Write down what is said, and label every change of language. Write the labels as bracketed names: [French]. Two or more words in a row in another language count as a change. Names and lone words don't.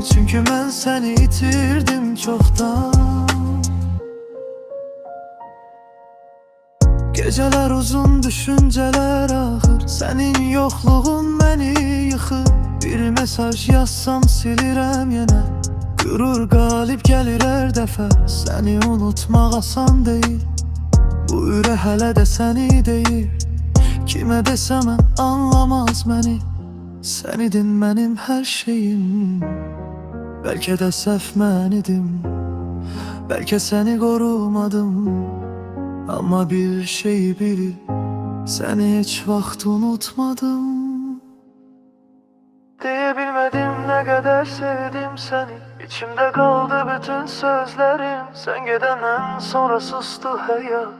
[Turkish] Çünkü ben seni itirdim çoktan. Geceler uzun, düşünceler ağır. Senin yokluğun beni yıkır. Bir mesaj yazsam silirem yine. Gurur galip gelir her defa. Seni unutmak asan değil. [Azerbaijani] Bu ürək hələ də səni deyir. Kimə desəm anlamaz məni. Sən idin mənim hər şeyim. Bəlkə də səhv mən idim. Bəlkə səni qorumadım. [Turkish] Ama bir şeyi bil, seni hiç vaxt unutmadım. Diyebilmedim ne kadar sevdim seni. İçimde kaldı bütün sözlerim. Sen gidenden sonra sustu hayat.